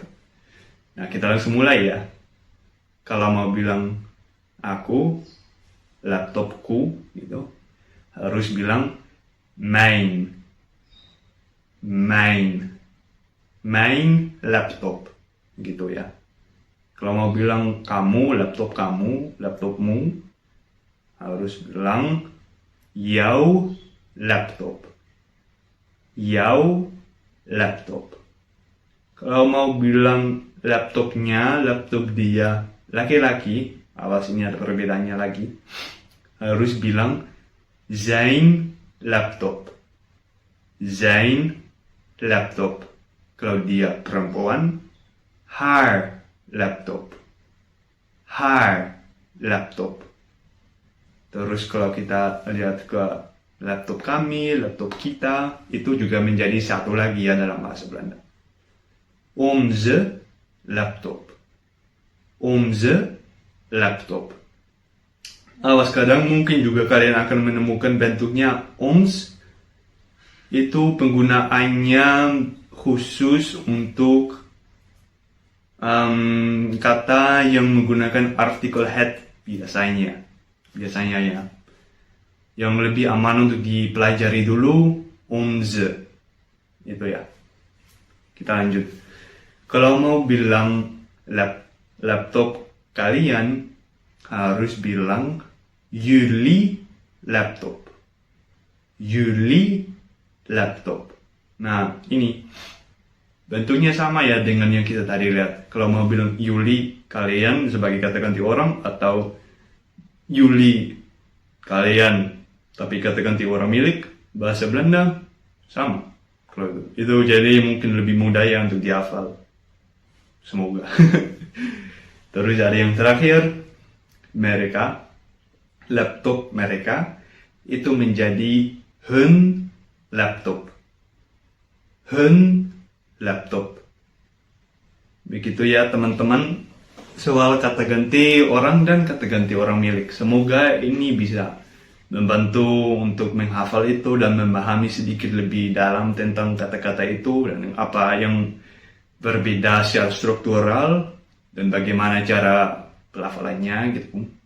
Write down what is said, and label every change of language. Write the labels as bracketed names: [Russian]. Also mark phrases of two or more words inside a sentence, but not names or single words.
[Indonesian] Nah, kita langsung mulai ya. Kalau mau bilang aku, laptopku, gitu, harus bilang [Dutch] mijn laptop, [Indonesian] gitu ya. Kalau mau bilang kamu, laptopmu, harus bilang [Dutch] jouw laptop. Jouw laptop. [Indonesian] Kalau mau bilang laptopnya, laptop dia, laki-laki, awas ini ada perbedaannya lagi, harus bilang [Dutch] zijn laptop. Zijn laptop. [Indonesian] Kalau dia perempuan, [Dutch] haar laptop. Haar laptop. [Indonesian] Terus kalau kita lihat ke laptop kami, laptop kita, itu juga menjadi satu lagi ya dalam bahasa Belanda. [Dutch] Onze laptop. Onze laptop. [Indonesian] Awas, kadang mungkin juga kalian akan menemukan bentuknya ons. Itu penggunaannya khusus untuk kata yang menggunakan artikel het biasanya ya. Yang lebih aman untuk dipelajari dulu onze. Itu ya. Kita lanjut. Kalau mau bilang laptop kalian, harus bilang [Dutch] jullie laptop. Jullie laptop. [Indonesian] Nah, ini bentuknya sama ya dengan yang kita tadi lihat. Kalau mau bilang jullie kalian sebagai kata ganti orang, atau jullie kalian tapi kata ganti orang milik, bahasa Belanda sama. Kalau itu jadi mungkin lebih mudah ya untuk dihafal. Semoga. Terus ada yang terakhir, mereka, laptop mereka itu menjadi [Dutch] hun laptop. Hun laptop. [Indonesian] Begitu ya teman-teman, soal kata ganti orang dan kata ganti orang milik. Semoga ini bisa membantu untuk menghafal itu dan memahami sedikit lebih dalam tentang kata-kata itu dan apa yang berbeda secara struktural dan bagaimana cara pelafalannya gitu.